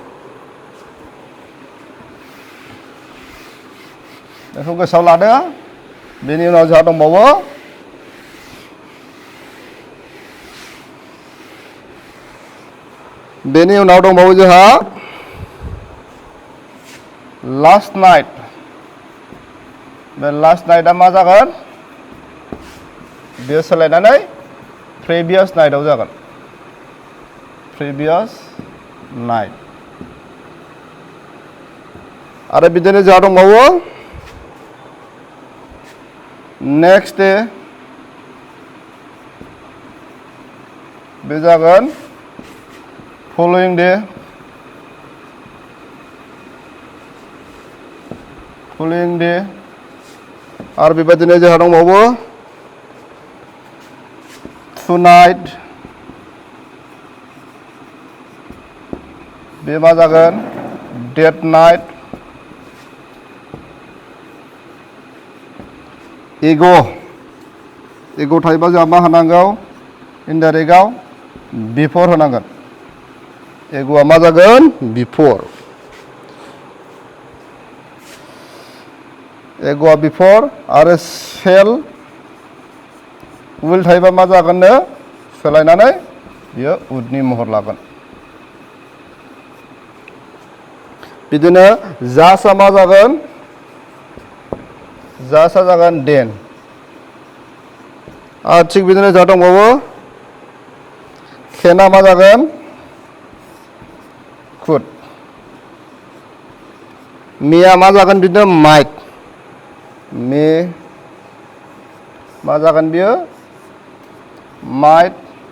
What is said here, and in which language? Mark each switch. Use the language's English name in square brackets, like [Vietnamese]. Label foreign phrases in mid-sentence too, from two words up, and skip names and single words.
[Bodo] बेखौ गोसोआव लादो बेनि उनाव जोंहा दंबावो जोंहा [English] last night [Bodo] बे लास्ट नाइटआ मा जागोन बेयो सोलायनानै प्रिभियास नाइटआव जागोन [English] previous night [Bodo] आरो बिदिनो जोंहा दंबावो [English] next day [Bodo] बे जागोन [English] following day, [Bodo] आरो बेबायदिनो जोंहा दंबावो tonight, बे मा जागोन [English] that night, [Bodo] ego थायोबा जोंहा मा होनांगौ इनडाइरेक्टआव before होनांगोन एग'आ मा जागोन before एग'आ before आरो [English] shall will [Bodo] थायोबा मा जागोननो सोलायनानै बियो would नि महर लागोन बिदिनो जासआ मा जागोन जासआ जागोन then आरो थिग बिदिनो जोंहा दंबावो केना मा जागोन could मेया मा जागोन बिदिनो might मे मा जागोन बियो might